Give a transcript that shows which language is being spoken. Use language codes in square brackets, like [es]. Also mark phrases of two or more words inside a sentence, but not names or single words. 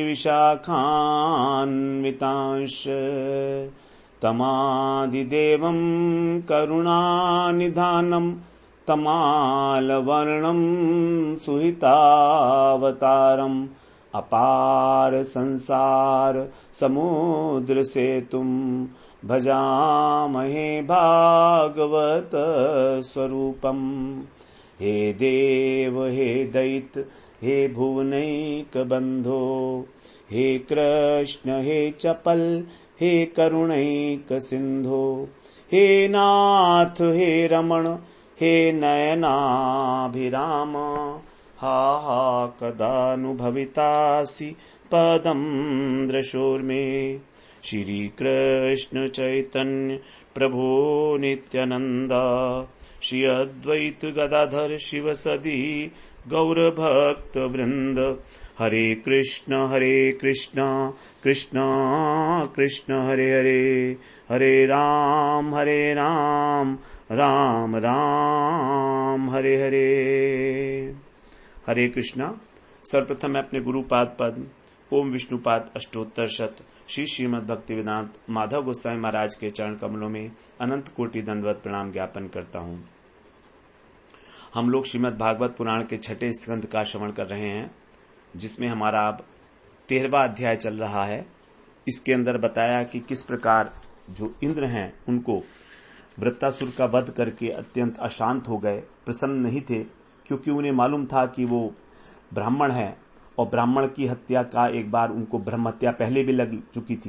[sa] विशाखान्वितांश्च तमादिदेवं करुणानिधानं तमालवर्णं सुहितावतारम् अपार संसार समुद्र सेतुं भजामहे भागवत स्वरूपम्। हे देव हे दैत हे भुवनैक बंधो, हे कृष्ण हे चपल हे करुणैक सिंधो, हे नाथ हे रमण हे नयनाभिराम। हा हा कदानुभवितासि पदं दृशोर्मे। श्री कृष्ण चैतन्य प्रभो नित्यानंद श्री अद्वैत गदाधर शिवसदि गौरभक्त वृंद। हरे कृष्ण कृष्ण कृष्ण हरे हरे, हरे राम राम राम हरे हरे। [hi] हरे कृष्णा। सर्वप्रथम मैं अपने गुरुपाद पद्म ओम विष्णुपाद अष्टोत्तर शत श्री श्रीमद् भक्तिवेदांत माधव गोस्वामी महाराज के चरण कमलों में अनंत कोटि दंडवत प्रणाम ज्ञापन करता हूँ। हम लोग श्रीमद् भागवत पुराण के छठे स्कंद का श्रवण कर रहे हैं, जिसमें हमारा अब 13वां अध्याय चल रहा है। इसके अंदर बताया कि किस प्रकार जो इंद्र हैं उनको वृत्तासुर का वध करके अत्यंत अशांत हो गए, प्रसन्न नहीं थे, क्योंकि उन्हें मालूम था कि वो ब्राह्मण है और ब्राह्मण की हत्या का एक बार उनको ब्रह्म हत्या पहले भी लग चुकी थी।